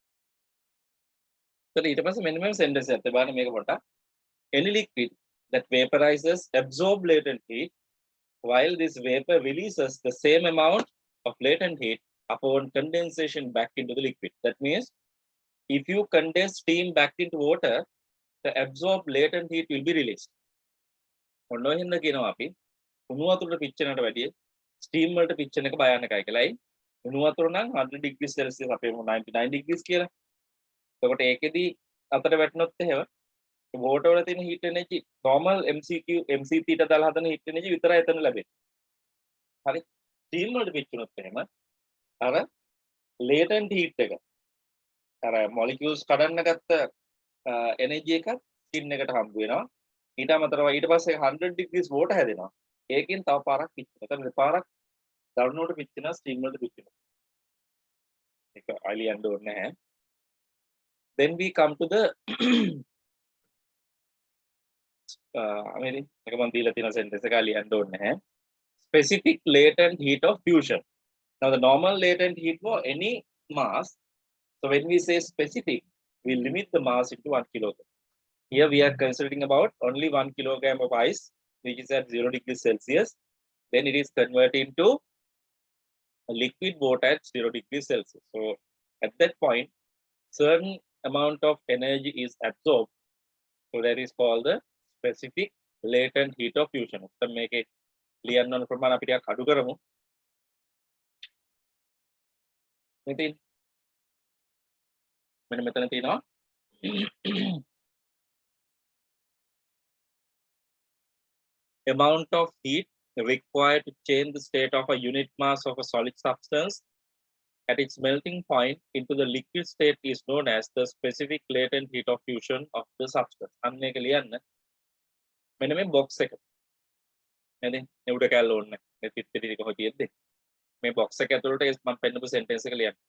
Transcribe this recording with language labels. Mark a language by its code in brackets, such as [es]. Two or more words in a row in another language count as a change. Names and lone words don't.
[si] ඊට පස්සේ මෙන්න මේ sentence එකත් බලන්න මේක පොඩ්ඩක්. [en] Any liquid that vaporizes absorb latent heat while this vapor releases the same amount of latent heat upon condensation back into the liquid. That means if you condense steam back into water, the absorbed latent heat will be released. [si] ඔන්න ඔය හින්දා කියනවා අපි උණු වතුරට පිච්චෙනට වැඩිය ස්ටීම් වලට පිච්චෙන එක භයානකයි කියලායි. උණු වතුර නම් 100 [en] degrees Celsius [si] අපේ 99 degrees කියලා. එතකොට ඒකෙදි අතට වැටුනොත් එහෙම water වල තියෙන [en] heat energy normal MCT [si] ට දාලා හදන [en] heat energy [si] විතරයි එතන ලැබෙන්නේ. හරි. ස්ටීම් වලට පිච්චුනොත් එහෙම අර [en] latent heat [si] එක අර molecules කඩන්න ගත්ත energy එකත් skin එකට හම්බ වෙනවා. ඊට අමතරව ඊට පස්සේ 100 [en] degrees water [si] හැදෙනවා. ඒකෙන් තව පාරක් පිච්චෙනවා. එතන දෙපාරක් දරුණුවට පිච්චෙනවා ස්ටීම් වලට පිච්චෙනවා. ඒක අලියන්න ඕනේ නැහැ. [en] Then we come to the I [si] එක මම දීලා තියෙන sentence එක ලියන්න ඕනේ නැහැ. [en] Specific latent heat of fusion. Now the normal latent heat for any mass. So when we say specific, we limit the mass into 1 kilogram. Here we are considering about only 1 kilogram of ice, which is at 0 degrees Celsius. Then it is converted into a liquid water at 0 degrees Celsius. So at that point, certain amount of energy is absorbed. So that is called the specific latent heat of fusion. [si] උත්තර මේකේ ලියන්න ඕන ප්‍රමාණය අපි ටිකක් අඩු කරමු. ඉතින් මෙන්න මෙතන තියෙනවා [en] amount of heat required to change the state of a unit mass of a solid substance at its melting point into the liquid state is known as the specific latent heat of fusion of the substance. [si] අන්න ඒක ලියන්න. මෙන්න මේ box එක. නේද? මේ උඩ කැල්ල ඕනේ. මේ පිටිටි ටික කොහොමද තියෙන්නේ? මේ box එක ඇතුළට මම පෙන්නපු sentence එක ලියන්න.